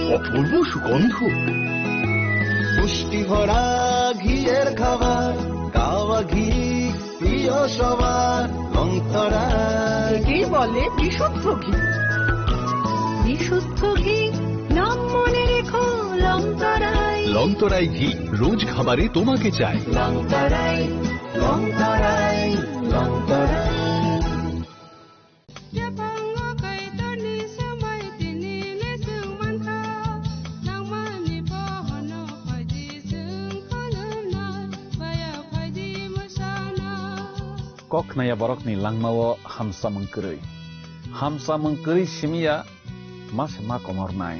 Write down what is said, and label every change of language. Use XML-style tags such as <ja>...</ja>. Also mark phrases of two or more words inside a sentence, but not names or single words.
<bn>অপূর্ব সুগন্ধ, পুষ্টি ভরা ঘিয়ের খাবার, গাওয়া ঘি প্রিয় সবার লংতরাই। কি বলে বিশুদ্ধ ঘি, বিশুদ্ধ ঘি নাম মনে রেখো লংতরাই। লংতরাই ঘি রোজ খাবারে তোমাকে চাই। লংতরাই লংতরাই লংতরাই।</bn> <trp>Koknaya borokni langmao hamsa mengkeri simia mas makomornai.</trp>